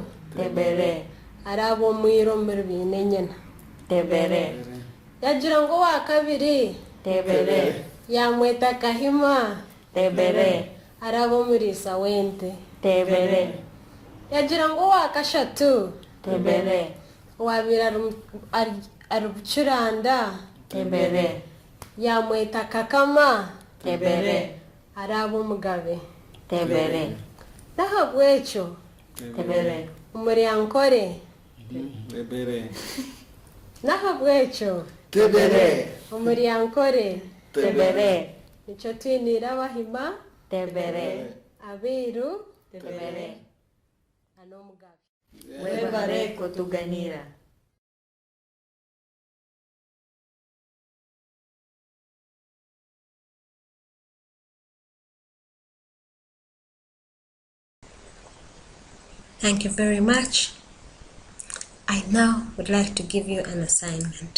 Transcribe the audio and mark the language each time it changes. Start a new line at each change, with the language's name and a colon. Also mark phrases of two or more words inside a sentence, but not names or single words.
Nyankole: Tebere araba omwiro omuri biine nyina Tebere yagira ngu owakabiri Tebere yamweta Kahima Tebere araba omuriisa w'ente Tebere yagira ngu owakashatu Tebere owabire ari bucuranda Tebere yamweta Kakama Tebere araba omugabe Tebere nahabwekyo Tebere omuryankore Tebere nahabwekyo Tebere omuryankore Tebere. Nicho twinira Abahima, Tebere. Abiru, Tebere. Anomugabi. Webare kutuganira.
English: Thank you very much. I now would like to give you an assignment.